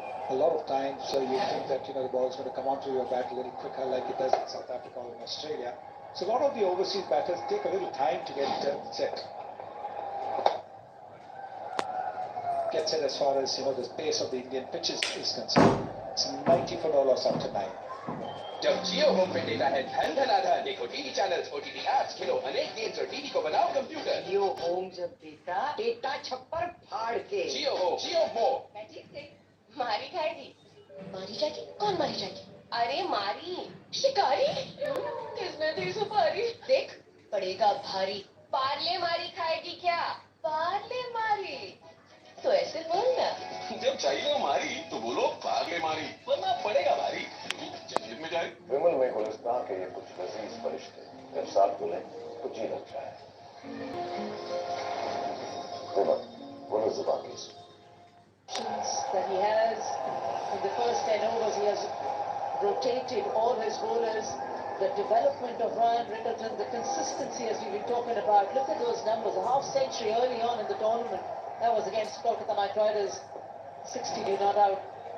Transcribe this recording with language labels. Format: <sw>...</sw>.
<en>A lot of times you think that the ball is going to come onto your bat a little quicker like it does in South Africa or in Australia. So a lot of the overseas batters take a little time to get set. Get set as far as the pace of the Indian pitches is concerned. It's 90 for no loss after 9.</en> <hi>जब जियो home पे देता है धन धनाधन, देखो TV channels, OTT apps, खेलो अनेक games और TV को बनाओ कंप्यूटर. जियो होम जब देता डेटा छप्पर फाड़ के. जियो होम, जियो मोर. मैजिक से मारी खाएगी. मारी जाएगी? कौन मारी जाएगी? अरे मारी, शिकारी. किसने दी सुपारी? देख, पड़ेगा भारी. पार्ले मारी खाएगी क्या? पार्ले मारी. तो ऐसे बोलना। जब चाहिए हो मारी तो बोलो भाग ले मारी, वरना पड़ेगा भारी, जंजीर में जाए। विमल में गुलिस्तान के ये कुछ लजीज फरिश्ते जब साथ मिले तो जी लगता है। विमल, बोलो जुबान की</hi> <en>that he has in the first 10 overs. He has rotated all his bowlers. The development of Ryan Rickleton, the consistency as we've been talking about. Look at those numbers. A half century early on in the tournament. That was against Kolkata Knight Riders. 60 not out.</en>